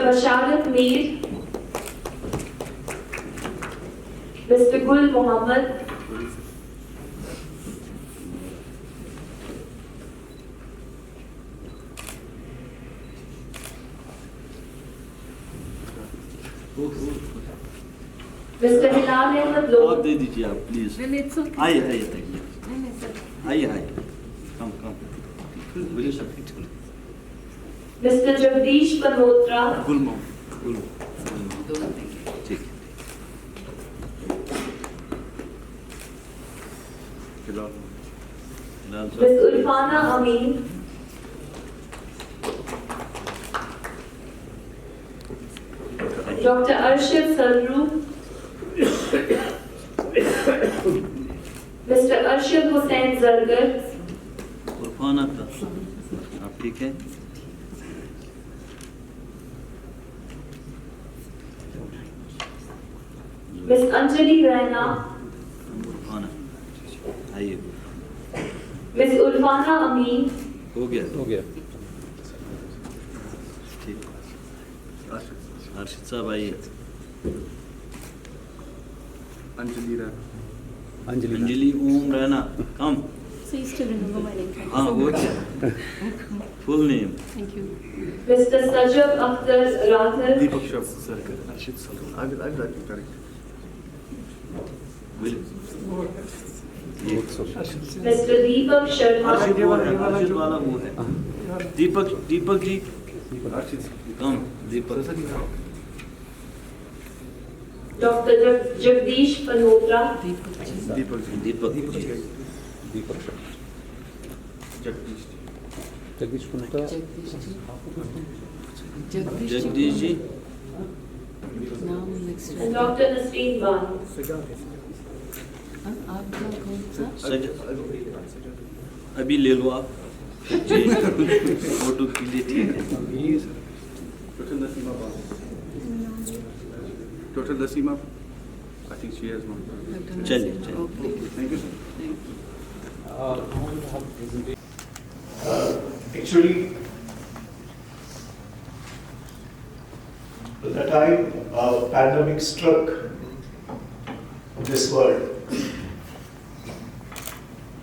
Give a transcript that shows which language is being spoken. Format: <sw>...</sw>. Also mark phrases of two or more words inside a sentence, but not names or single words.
<en>Basharat Mir, Mr. Gul Muhammad, Mr. Hilal Ahmed Lok,</en> <hi>आप दे दीजिए आप प्लीज आइए आइए आइए कम बोलिए सर</hi> <en>Mr. Jagdish Panotra,</en> <hi>गुल ठीक</hi> <en>Ms. Urfana Amin, Dr. Arshad Salru, Mr. Arshad Hussain Zargar,</en> <hi>उर्फाना था आप ठीक है</hi> <en>Ms. Anjali Raina,</en> <hi>उर्फाना आइए</hi> <en>Ms. Urfana Amin,</en> <hi>हो गया ठीक अर्शिद साहब आइए अंजलि ओम रैना कम</hi> <en>So you still remember my name?</en> <hi>हाँ वो क्या</hi> <en>full name Mr. Sajab Akhtar Rathar, Deepak Sarkar, Arshid Salman. I will correct. Mr. Deepak Sharma,</en> <hi>अर्शिद वाला वो है दीपक जी कम दीपक</hi> <en>Dr. Jagdish Panotra,</en> <hi>दीपक जगदीश कुंता जगदीश जी</hi> <en>and Dr. Nasreen Banu.</en> <hi>अभी ले लो आप फोटो के लिए ठीक है</hi> <en>Total Nasima, I think she has one.</en> <hi>चलिए</hi> <en>Thank you, sir. Actually, the time pandemic struck this world,</en>